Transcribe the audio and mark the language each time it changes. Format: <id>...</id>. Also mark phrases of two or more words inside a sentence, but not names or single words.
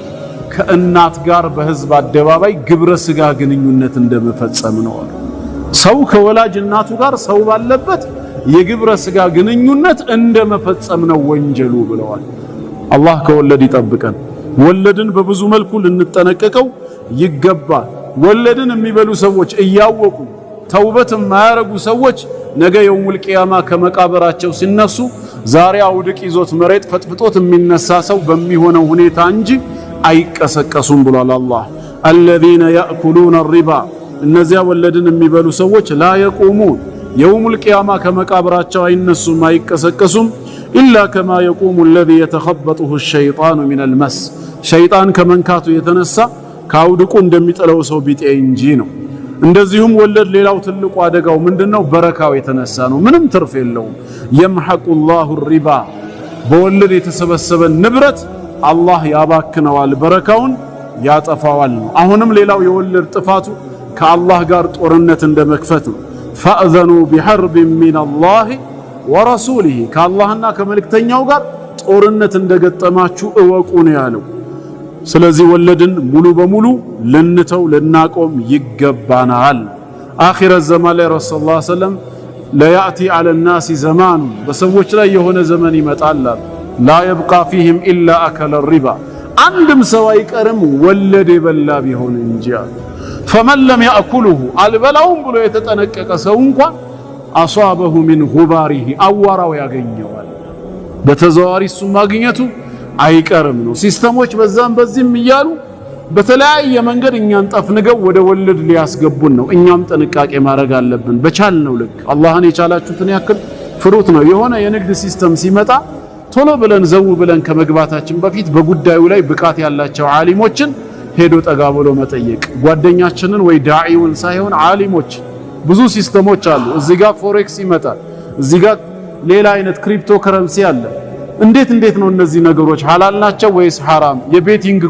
<am>ከእናት ጋር በህዝብ አደባባይ ግብረ ስጋ ግንኙነት እንደመፈጸም ነው አሉ። ሰው ከወላጅ እናቱ ጋር ሰው ባለበት የግብረ ስጋ ግንኙነት እንደመፈጸም ነው ወንጀሉ ብለዋል። አላህ ከወለድ ይጠብቀን። ወለድን በብዙ መልኩ ልንጠነቀቀው ይገባል። ወለድን የሚበሉ ሰዎች እያወቁ ተውበት የማያረጉ ሰዎች ነገ</am> <ar>يوم القيامة</ar> <am>ከመቃብራቸው ሲነሱ ዛሬ አውድቅ ይዞት መሬት ፈጥፍጦት የሚነሳ ሰው በሚሆነው ሁኔታ እንጂ አይቀሰቀሱም ብሏል አላህ።</am> <ar>الذين يأكلون الربا</ar> <am>እነዚያ ወለድን የሚበሉ ሰዎች</am> <ar>لا يقومون يوم القيامة</ar> <am>ከመቃብራቸው አይነሱም አይቀሰቀሱም</am> <ar>إلا كما يقوم الذي يتخبطه الشيطان من المس</ar> <am>ሸይጣን ከመንካቱ የተነሳ ካውድቁ እንደሚጠለው ሰው ቢጤ እንጂ ነው። እንደዚሁም ወለድ ሌላው ትልቁ አደጋው ምንድነው? በረካው የተነሳ ነው። ምንም ትርፍ የለውም።</am> <ar>يمحق الله الربا</ar> <am>በወለድ የተሰበሰበ ንብረት አላህ ያባክነዋል፣ በረካውን ያጠፋዋል። አሁንም ሌላው የወለድ ጥፋቱ ከአላህ ጋር ጦርነት እንደመክፈት ነው።</am> <ar>فأذنوا بحرب من الله</ar> <am>ورسوله ከአላህና ከመልእክተኛው ጋር ጦርነት እንደገጠማችሁ እወቁ ነው ያለው። ስለዚህ ወለድን ሙሉ በሙሉ ልንተው ልናቆም ይገባናል። አኺረ ዘማን ላይ</am> <ar>رسول الله صلى الله عليه وسلم ليأتي على الناس زمان</ar> <am>በሰዎች ላይ የሆነ ዘመን ይመጣል</am> <ar>لا يبقى فيهم إلا آكل الربا</ar> <am>አንድም ሰው አይቀርም ወለድ የበላ ቢሆን እንጂ</am> <ar>فمن لم يأكله</ar> <am>አልበላውም ብሎ የተጠነቀቀ ሰው እንኳን</am> <ar>أصابه من غباره</ar> <am>አዋራው ያገኘዋል። በተዘዋዋሪ እሱ ማግኘቱ አይቀርም ነው። ሲስተሞች በዛም በዚህም እያሉ በተለያየ መንገድ እኛን ጠፍንገው ወደ ወለድ ሊያስገቡን ነው። እኛም ጥንቃቄ ማድረግ አለብን። በቻልነው ልክ አላህን የቻላችሁትን ያክል ፍሩት ነው። የሆነ የንግድ ሲስተም ሲመጣ ቶሎ ብለን ዘው ብለን ከመግባታችን በፊት በጉዳዩ ላይ ብቃት ያላቸው ዓሊሞችን ሄዶ ጠጋ ብሎ መጠየቅ፣ ጓደኛችንን ወይ ዳዒውን ሳይሆን ዓሊሞች። ብዙ ሲስተሞች አሉ። እዚህ ጋር ፎሬክስ ይመጣል፣ እዚህ ጋር ሌላ አይነት ክሪፕቶ ከረንሲ አለ። እንዴት ነው እነዚህ ነገሮች ሐላል ናቸው ወይስ ሐራም?</am>